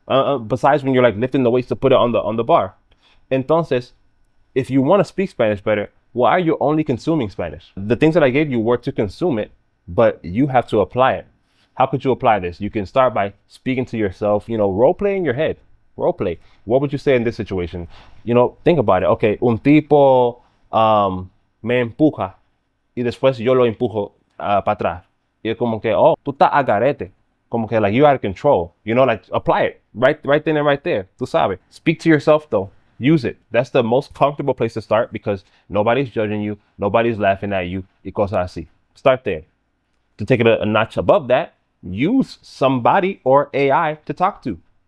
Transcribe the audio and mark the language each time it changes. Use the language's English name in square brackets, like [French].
[English] Besides when you're like lifting the weights to put it on the bar. Entonces, if you want to speak Spanish better, why are you only consuming Spanish? The things that I gave you were to consume it, but you have to apply it. How could you apply this? You can start by speaking to yourself, role play in your head. Role play. What would you say in this situation? Think about it. [Spanish] Okay, un tipo me empuja y después yo lo empujo para atrás. Y es como que, oh, tú estás a garete. Como que [English] like you out of control. Like apply it right then and right there. [Spanish] Tú sabes. [English] Speak to yourself though. Use it. That's the most comfortable place to start because nobody's judging you. Nobody's laughing at you. [Spanish] Y cosas así. [English] Start there. To take it a notch above that, use somebody or AI to talk to.